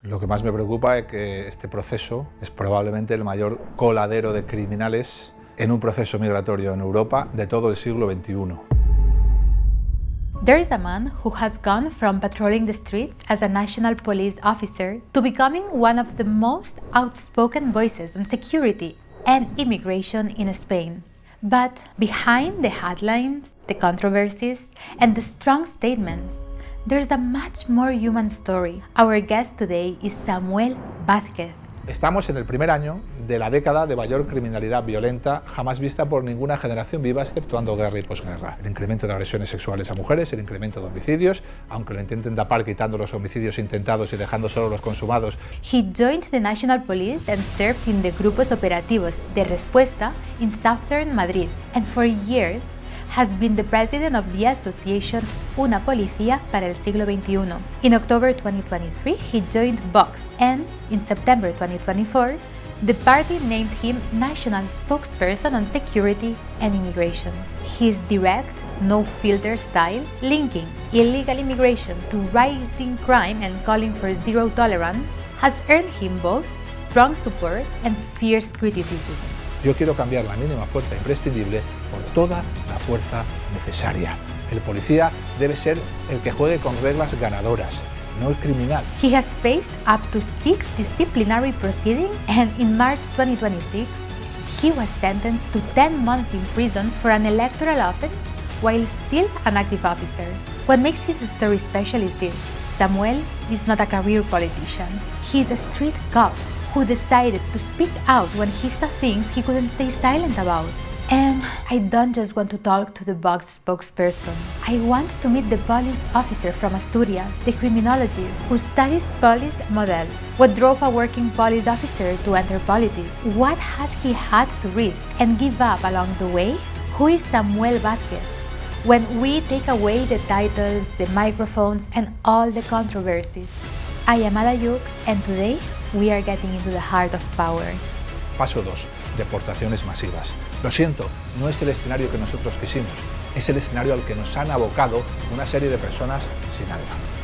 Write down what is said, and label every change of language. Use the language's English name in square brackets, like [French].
[Spanish] Lo que más me preocupa es que este proceso es probablemente el mayor coladero de criminales en un proceso migratorio en Europa de todo el siglo XXI. [English] There is a man who has gone from patrolling the streets as a national police officer to becoming one of the most outspoken voices on security and immigration in Spain. But behind the headlines, the controversies, and the strong statements, there's a much more human story. Our guest today is Samuel Vázquez. [Spanish] Estamos en el primer año de la década de mayor criminalidad violenta jamás vista por ninguna generación viva, exceptuando guerra y posguerra. El incremento de agresiones sexuales a mujeres, el incremento de homicidios, aunque lo intenten tapar quitando los homicidios intentados y dejando solo los consumados. [English] He joined the National Police and served in the grupos operativos de Respuesta in Southern Madrid, and for years has been the president of the association Una Policía para el siglo XXI. In October 2023, he joined Vox, and in September 2024, the party named him National Spokesperson on Security and Immigration. His direct, no-filter style, linking illegal immigration to rising crime and calling for zero tolerance, has earned him both strong support and fierce criticism. [Spanish] Yo quiero cambiar la mínima fuerza imprescindible por toda la fuerza necesaria. El policía debe ser el que juegue con reglas ganadoras, no el criminal. [English] He has faced up to 6 disciplinary proceedings, and in March 2026, he was sentenced to 10 months in prison for an electoral offense while still an active officer. What makes his story special is this: Samuel is not a career politician. He is a street cop who decided to speak out when he saw things he couldn't stay silent about. And I don't just want to talk to the Vox spokesperson. I want to meet the police officer from Asturias, the criminologist who studies police models. What drove a working police officer to enter politics? What has he had to risk and give up along the way? Who is Samuel Vázquez? When we take away the titles, the microphones, and all the controversies. I am Ada Yuk, and today we are getting into the heart of power. [Spanish] Paso 2. Deportaciones masivas. Lo siento, no es el escenario que nosotros quisimos, es el escenario al que nos han abocado una serie de personas sin alma.